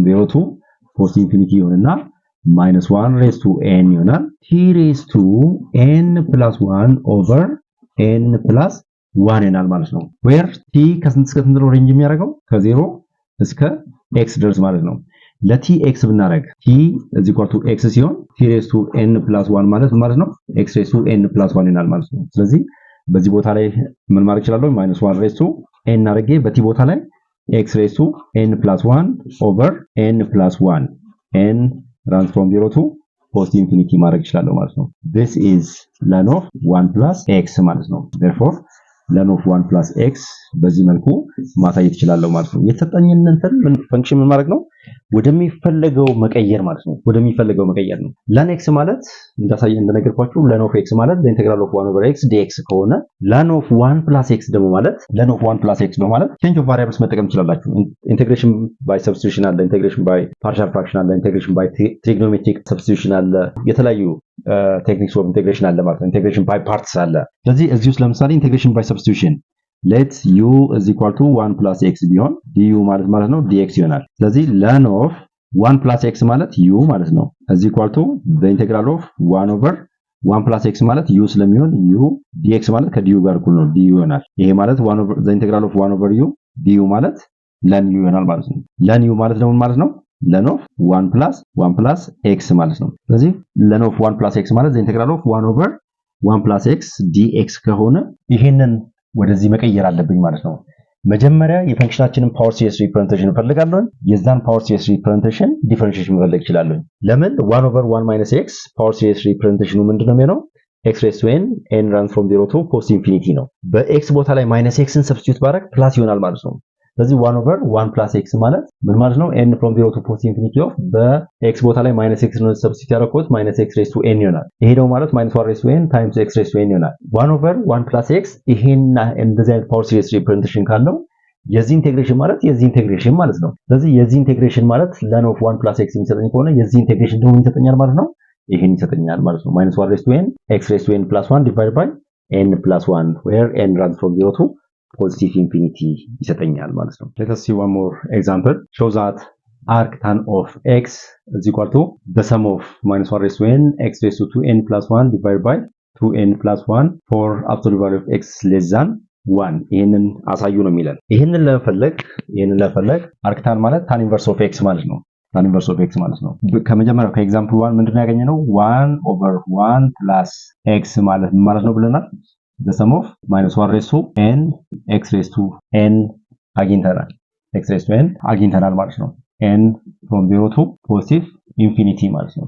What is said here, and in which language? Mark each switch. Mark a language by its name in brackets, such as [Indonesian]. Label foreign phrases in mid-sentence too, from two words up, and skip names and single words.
[English] 0 to positive infinity ይሆንና minus 1 raised to n ይሆናል t raised to n plus 1 over n plus 1 [Amharic] ይሆናል ማለት ነው [English] where t [Amharic] ከስንት እስከ ስንት ነው ሬንጅ የሚያደርገው ከ0 እስከ x ድረስ ማለት ነው ለt x ብናደርግ [English] t is equal to x [Amharic] ሲሆን [English] t raised to n plus 1 [Amharic] ማለት ነው x [English] raised to n plus 1 [Amharic] ይሆናል ማለት ነው ስለዚህ በዚህ ቦታ ላይ ምን ማድረግ ይችላል minus 1 raised to n አድርጌ በt ቦታ ላይ x raised to n plus 1 [English] over n plus 1 n runs from 0 to positive infinity [Amharic] ማድረግ ይችላል ማለት ነው [English] this is ln of 1 plus x [Amharic] ማለት ነው [English] therefore ln of 1 plus x [Amharic] በዚህ መልኩ ማሳየት ይችላል ማለት ነው የተሰጠኝን እንትን ፈንክሽን ምን ማድረግ ነው ወደሚፈልገው መቀየር ማለት ነው ወደሚፈልገው መቀየር ነው ln x ማለት እንደነገርኳችሁ ln of x ማለት the integral of 1 over x dx ከሆነ ln of 1 plus x ደግሞ ማለት ln of 1 plus x ነው ማለት [English] change of variables [Amharic] መጠቀም ትችላላችሁ [English] integration by substitution [Amharic] አለ [English] integration by partial fraction [Amharic] አለ [English] integration by trigonometric substitution [Amharic] አለ የተለያዩ [English] techniques of integration [Amharic] አለ ማለት ነው [English] integration by parts [Amharic] አለ ስለዚህ እዚህ ውስጥ ለምሳሌ [English] integration by substitution let u is equal to 1 plus x [Amharic] ቢሆን du ማለት ነው dx ይሆናል ስለዚህ ln of 1 plus x ማለት u ማለት ነው [English] is equal to the integral of 1 over 1 plus x [Amharic] ማለት u ስለሚሆን u dx ማለት ከdu ጋር እኩል ነው du ይሆናል ይሄ ማለት 1 over the integral of 1 over u du ማለት ln u ይሆናል ማለት ነው ln u ማለት ደግሞ ማለት ነው ln of 1 plus x ማለት ነው ስለዚህ ln of 1 plus x ማለት [English] the integral of 1 over 1 plus x [Amharic] dx ከሆነ ይሄንን ወደዚህ መቀየር አለብኝ ማለት ነው መጀመሪያ የፈንክሽናችንን [English] power series representation [Amharic] ፈልጋለሁ የዛን [English] power series representation differentiation [Amharic] መፈለግ ይችላል ለምን 1 over 1 minus x [English] power series representation [Amharic] ምንድነው የሚሆነው [English] x raised to n n runs from 0 to positive infinity [Amharic] ነው በx ቦታ ላይ minus x ን ሰብስቲዩት ባደርግ ፕላስ ይሆናል ማለት ነው ስለዚህ 1 over 1 plus x ማለት ምን ማለት ነው [English] n from 0 to positive infinity of [Amharic] በx ቦታ ላይ minus x ነው ሰብስቲዩት ያደረኩት minus x raised to n ይሆናል ይሄ ደግሞ ማለት minus 1 raised to n times x raised to n ይሆናል 1 over 1 plus x ይሄና እንደዚህ አይነት [English] power series representation [Amharic] ካለው የዚህ ኢንቴግሬሽን ማለት የዚህ ኢንቴግሬሽን ማለት ነው ስለዚህ የዚህ ኢንቴግሬሽን [English] ማለት ln of 1 plus x [Amharic] የሚሰጠኝ ከሆነ የዚህ ኢንቴግሬሽን ደግሞ ይሰጠኛል ማለት ነው [English] ይሄን [Amharic] ይሰጠኛል ማለት ነው [English] minus 1 raised to n x raised to n plus 1 divided by n plus 1 where n runs from 0 to positive infinity ይሰጠኛል ማለት ነው let us see one more example show that arctan of x is equal to the sum of minus 1 raised to n x raised to 2n plus 1 divided by 2n plus 1 for absolute value of x less than 1 [Amharic] ይሄንን አሳዩ ነው የሚለን ይሄንን ለመፈለግ arctan ማለት [English] tan inverse of x [Amharic] ማለት ነው [English] tan inverse of x [Amharic] ማለት ነው ከመጀመሪያው ከኤግዛምፕል 1 ምንድነው ያገኘነው 1 over 1 plus x ማለት ነው ብለናል [English] the sum of minus 1 raised to n x raised to n አግኝተናል x raised to n አግኝተናል [Amharic] ማለት ነው [English] n from 0 to positive infinity ማለት ነው